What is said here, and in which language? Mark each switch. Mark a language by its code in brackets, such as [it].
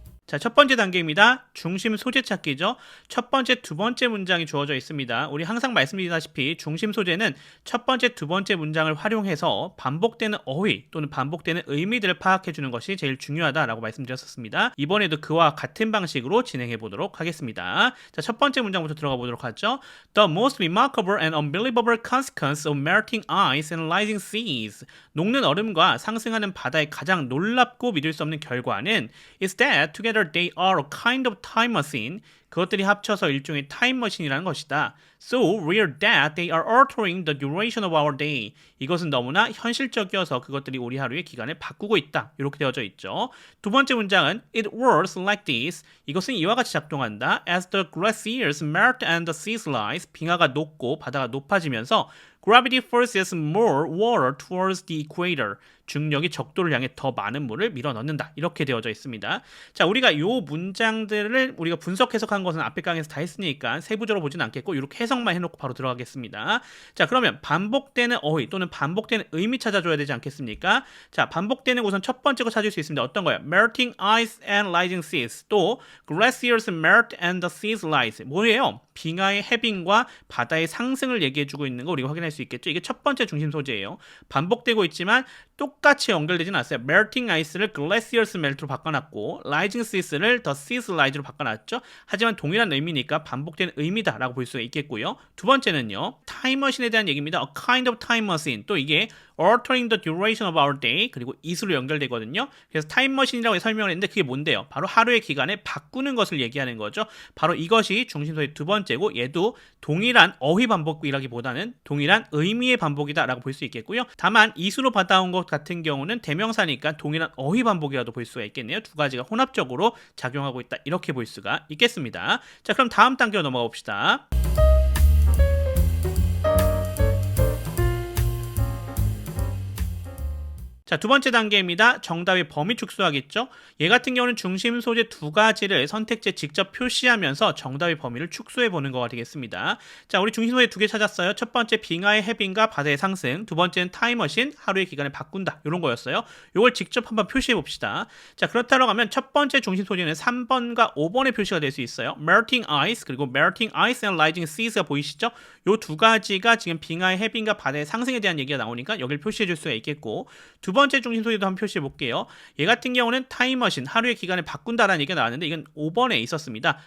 [ko] 자, 첫 번째 단계입니다. 중심 소재 찾기죠. 첫 번째, 두 번째 문장이 주어져 있습니다. 우리 항상 말씀드리다시피 중심 소재는 첫 번째, 두 번째 문장을 활용해서 반복되는 어휘 또는 반복되는 의미들을 파악해 주는 것이 제일 중요하다라고 말씀드렸었습니다. 이번에도 그와 같은 방식으로 진행해 보도록 하겠습니다. 자, 첫 번째 문장부터 들어가 보도록 하죠. [en] The most remarkable and unbelievable consequence of melting ice and rising seas. [ko] 녹는 얼음과 상승하는 바다의 가장 놀랍고 믿을 수 없는 결과는 [en] is that together they are a kind of time machine. [ko] 그것들이 합쳐서 일종의 타임머신이라는 것이다. [en] So real that they are altering the duration of our day. [ko] 이것은 너무나 현실적이어서 그것들이 우리 하루의 기간을 바꾸고 있다. 이렇게 되어져 있죠. 두 번째 문장은 [en] It works like this. [ko] 이것은 이와 같이 작동한다. [en] As the glaciers melt and the seas rise. [ko] 빙하가 녹고 바다가 높아지면서 [en] Gravity forces more water towards the equator. [ko] 중력이 적도를 향해 더 많은 물을 밀어넣는다. 이렇게 되어져 있습니다. 자, 우리가 이 문장들을 우리가 분석 해석한 것은 앞에 강에서 다 했으니까 세부적으로 보진 않겠고 이렇게 해석만 해놓고 바로 들어가겠습니다. 자, 그러면 반복되는 어휘 또는 반복되는 의미 찾아줘야 되지 않겠습니까? 자, 반복되는 곳은 첫 번째 거 찾을 수 있습니다. 어떤 거예요? [en] Melting ice and rising seas. 또 glaciers melt and the seas rise. [ko] 뭐예요? 빙하의 해빙과 바다의 상승을 얘기해주고 있는 거 우리가 확인할 수 있겠죠. 이게 첫 번째 중심 소재예요. 반복되고 있지만 똑같이 연결되지는 않았어요. [en] melting ice [ko] 를 [en] glaciers melt [ko] 로 바꿔놨고 [en] rising seas [ko] 를 [en] the seas rise [ko] 로 바꿔놨죠. 하지만 동일한 의미니까 반복되는 의미다라고 볼 수가 있겠고요. 두 번째는요. 타임머신에 대한 얘기입니다. [en] A kind of time machine. [ko] 또 이게 [en] altering the duration of our day [ko] 그리고 이수로 연결되거든요. 그래서 타임머신이라고 설명을 했는데 그게 뭔데요? 바로 하루의 기간을 바꾸는 것을 얘기하는 거죠. 바로 이것이 중심소의 두 번째고 얘도 동일한 어휘 반복이라기보다는 동일한 의미의 반복이다라고 볼 수 있겠고요. 다만 이수로 받아온 것 같은 경우는 대명사니까 동일한 어휘 반복이라도 볼 수가 있겠네요. 두 가지가 혼합적으로 작용하고 있다. 이렇게 볼 수가 있겠습니다. 자, 그럼 다음 단계로 넘어가 봅시다. 자, 두 번째 단계입니다. 정답의 범위 축소하겠죠? 얘 같은 경우는 중심 소재 두 가지를 선택지에 직접 표시하면서 정답의 범위를 축소해 보는 거가 되겠습니다. 자, 우리 중심 소재 두 개 찾았어요. 첫 번째 빙하의 해빙과 바다의 상승, 두 번째는 타임머신, 하루의 기간을 바꾼다. 이런 거였어요. 이걸 직접 한번 표시해 봅시다. 자, 그렇다고 하면 첫 번째 중심 소재는 3번과 5번에 표시가 될 수 있어요. [en] melting ice [ko] 그리고 [en] melting ice and rising seas가 [ko] 보이시죠? 요 두 가지가 지금 빙하의 해빙과 바다의 상승에 대한 얘기가 나오니까 여기를 표시해 줄 수가 있겠고, 두 번째 중심 소재도 한번 표시해 볼게요. 얘 같은 경우는 타임머신, 하루의 기간을 바꾼다라는 얘기가 나왔는데 이건 5번에 있었습니다.